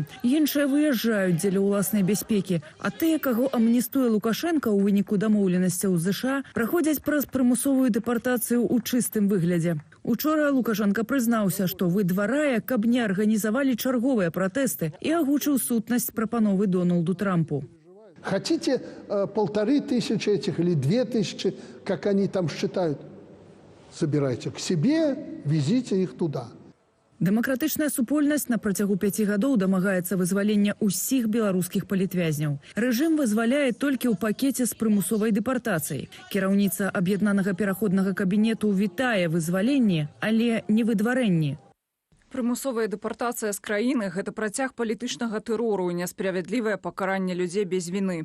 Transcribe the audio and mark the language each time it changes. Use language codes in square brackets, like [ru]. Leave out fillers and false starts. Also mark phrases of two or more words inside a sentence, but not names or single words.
[be] Іншыя выязджаюць дзеля ўласнай бяспекі, а тыя, каго амністуе Лукашэнка ў выніку дамоўленасцяў з ЗША, праходзяць праз прымусовую дэпартацыю ў чыстым выглядзе. Учора Лукашенко прызнаўся, што выдварае, каб не арганізавалі чарговыя пратэсты, і агучыў сутнасць прапановы Дональду Трампу. [ru] Хотите 1500 этих или 2000, как они там считают, собирайте к себе, везите их туда. [be] Дэмакратычная супольнасць на працягу 5 гадоў дамагаецца вызвалення ўсіх беларускіх палітвязняў. Рэжым вызваляе толькі ў пакеце з прымусовай дэпартацыяй. Кіраўніца аб'яднанага пераходнага кабінету вітае вызваленне, але не выдварэнне. Прымусовая дэпартацыя з краіны – гэта працяг палітычнага тэрору і несправядлівае пакаранне людзей без віны.